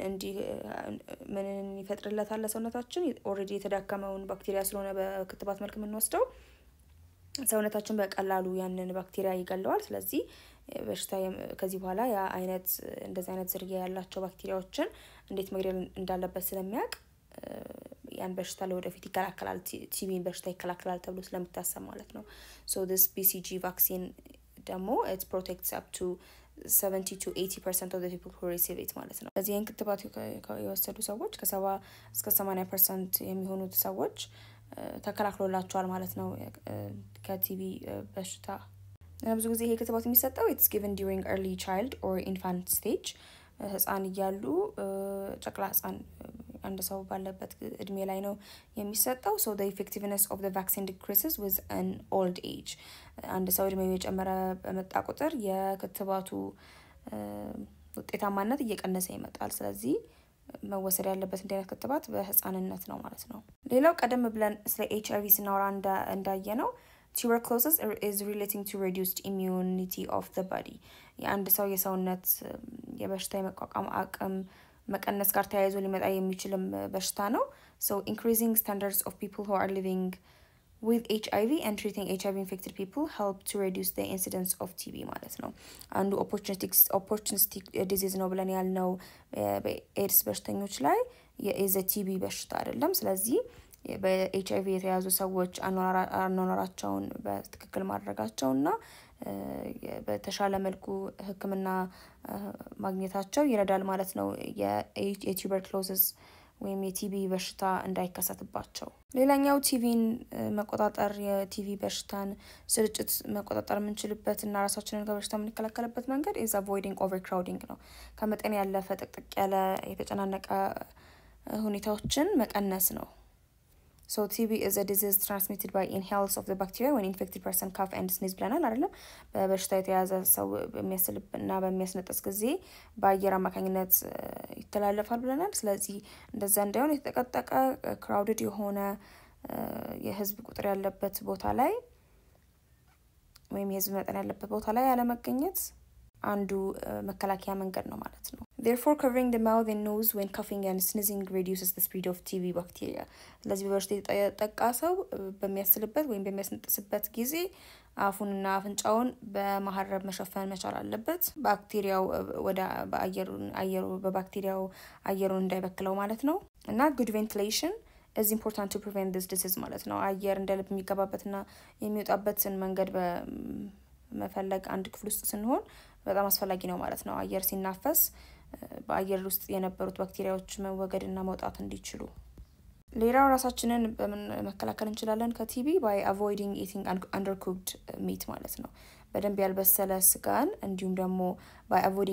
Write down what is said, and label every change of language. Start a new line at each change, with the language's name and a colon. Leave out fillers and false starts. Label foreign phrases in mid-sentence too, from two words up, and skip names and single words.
Amharic: ይፈጥርለታል ለሰውነታችን ኦሬዲ የተዳከመውን ባክቴሪያ ስለሆነ በክትባት መልክ የምንወስደው ሰውነታችን በቀላሉ ያንን ባክቴሪያ ይገለዋል ስለዚህ በሽታ ከዚህ በኋላ ያ አይነት እንደዚህ አይነት ዝርያ ያላቸው ባክቴሪያዎችን እንዴት መግደል እንዳለበት ስለሚያውቅ ያን በሽታ ለወደፊት ይከላከላል ቲቢን በሽታ ይከላከላል ተብሎ ስለሚታሰብ ማለት ነው
English: so this BCG vaccine
Amharic: ደግሞ
English: it protects up to 70 to 80% of the people who receive it
Amharic: ማለት ነው ስለዚህ ይህን ክትባት የወሰዱ ሰዎች ከ70 እስከ 80% የሚሆኑት ሰዎች ተከላክሎላቸዋል ማለት ነው ከቲቢ በሽታ ብዙ ጊዜ ይሄ ክትባት የሚሰጠው
English: it's given during early child or infant stage
Amharic: ህፃን እያሉ ጨቅላ ህፃን አንድ ሰው ባለበት እድሜ ላይ ነው የሚሰጠው
English: so the effectiveness of the vaccine decreases with an old age
Amharic: አንድ ሰው እድሜው እየጨመረ በመጣ ቁጥር የክትባቱ ውጤታማነት እየቀነሰ ይመጣል ስለዚህ መወሰድ ያለበት እንደዚህ ክትባት በህፃንነት ነው ማለት ነው ሌላው ቀደም ብለን ስለ HIV ስናወራ እንዳየነው
English: tuberculosis is relating to reduced immunity of the body
Amharic: የአንድ ሰው የሰውነት የበሽታ የመቋቋም አቅም መቀነስ ጋር ተያይዞ ሊመጣ የሚችልም በሽታ ነው
English: so increasing standards of people who are living with HIV and treating HIV infected people help to reduce the incidence of TB
Amharic: ማለት ነው አንዱ
English: opportunistic disease
Amharic: ነው ብለን ያልነው በኤድስ በሽተኞች ላይ
English: is a TB
Amharic: በሽታ አይደለም ስለዚህ በኤችአይቪ የተያዙ ሰዎች አኗኗራቸውን በትክክል ማድረጋቸውና በተሻለ መልኩ ህክምና ማግኘታቸው ይረዳል ማለት ነው የቱበርኩሎሲስ ወይም የቲቢ በሽታ እንዳይከሰትባቸው ሌላኛው ቲቪን መቆጣጠር የቲቪ በሽታን ስርጭት መቆጣጠር የምንችልበትና ራሳችንን ከበሽታው የምንከላከልበት መንገድ
English: is avoiding overcrowding
Amharic: ነው ከመጠን ያለፈ ጥቅጥቅ ያለ የተጨናነቀ ሁኔታዎችን መቀነስ ነው
English: So TB is a disease transmitted by inhales of the bacteria when infected person cough and sneeze
Amharic: ብለናል አይደለም በበሽታ የተያዘ ሰው በሚያስልብና በሚያስነጥስ ጊዜ በአየር አማካኝነት ይተላለፋል ብለናል ስለዚህ እንደዛ እንዳይሆን የተጠቀጠቀ crowded የሆነ የህዝብ ቁጥር ያለበት ቦታ ላይ ወይም የህዝብ መጠን ያለበት ቦታ ላይ ያለ መገኘት አንዱ መከላከያ መንገድ ነው ማለት ነው
English: Therefore covering the mouth and nose when coughing and sneezing reduces the spread of TB bacteria
Amharic: ስለዚህ በበሽታ የተጠቃ ሰው በሚያስልበት ወይም በሚያስነጥስበት ጊዜ አፉንና አፍንጫውን በማህረብ መሸፈን መቻል አለበት ባክቴሪያው ወደ በባክቴሪያው አየሩን እንዳይበክለው ማለት ነው እና
English: good ventilation is important to prevent this disease
Amharic: ማለት ነው አየር እንደልብ የሚገባበትና የሚወጣበትን መንገድ በመፈለግ አንድ ክፍል ውስጥ ስንሆን በጣም አስፈላጊ ነው ማለት ነው አየር ሲናፈስ በአየር ውስጥ የነበሩት ባክቴሪያዎች መወገድና መውጣት እንዲችሉ ሌላው ራሳችንን በምን መከላከል እንችላለን ከቲቢ
English: by avoiding eating undercooked meat
Amharic: ማለት ነው በደንብ ያልበሰለ ስጋን እንዲሁም ደግሞ
English: by avoiding